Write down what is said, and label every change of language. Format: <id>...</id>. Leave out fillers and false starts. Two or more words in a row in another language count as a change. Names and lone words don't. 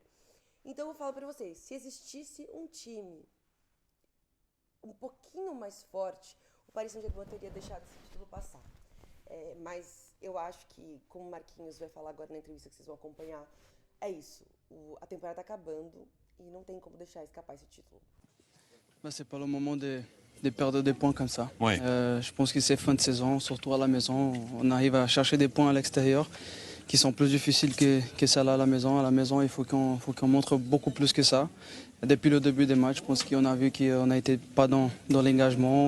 <pt>Então eu falo para vocês, se existisse um time um pouquinho mais forte, o Paris Saint-Germain teria deixado esse título passar. Mas eu acho que, como o Marquinhos vai falar agora na entrevista que vocês vão acompanhar, é isso. A temporada está acabando e não tem como deixar escapar esse título.</pt> <fr>C'est pas le moment de perdre des points comme ça. Ouais. Je pense que c'est fin de saison, surtout à la maison. On arrive à chercher des points à l'extérieur qui sont plus difficiles que celles à la maison. À la maison, il faut qu'on montre beaucoup plus que ça. Depuis le début des matchs, je pense qu'on a vu qu'on n'était pas dans l'engagement.</fr>